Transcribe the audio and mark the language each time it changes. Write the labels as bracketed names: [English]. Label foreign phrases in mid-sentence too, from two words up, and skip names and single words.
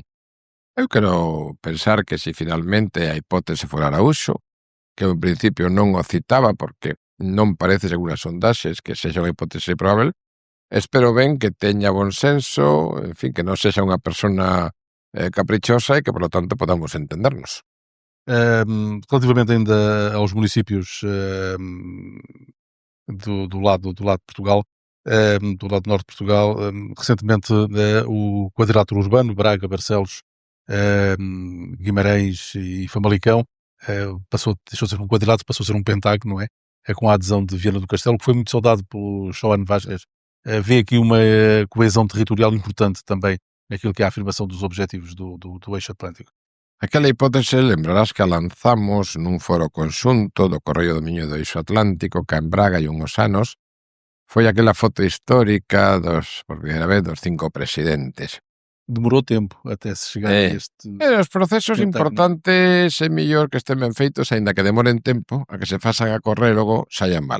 [Galician] Eu quero pensar que se finalmente a hipótese fora Araújo, que eu en principio non o citaba porque non parece según as sondaxes que sexa unha hipótese probable, espero ben que teña bon senso, en fin, que non sexa unha persona caprichosa e que, [Spanish] por lo tanto, [Galician] podamos entendernos. [Portuguese] Relativamente ainda aos municípios do lado de Portugal, do lado norte de Portugal, recentemente o quadrilátero urbano, Braga, Barcelos, Guimarães e Famalicão, deixou de ser um quadrilátero, passou a ser um pentágono, não é? Com a adesão de Viana do Castelo, que foi muito saudado pelo João Vaz. Vê aqui uma coesão territorial importante também naquilo que é a afirmação dos objetivos do eixo atlântico. [Galician] Aquela hipótese, lembrarás que a lanzamos nun foro conxunto do Correio do Miño do Eixo Atlántico, que en Braga hai uns anos, foi aquela foto histórica por primeira vez, dos 5 presidentes. [Portuguese] Demorou tempo até se chegar a este... [Galician] Os procesos importantes é mellor que estén ben feitos, aínda que demoren tempo, a que se fasan a correr e logo saian mal.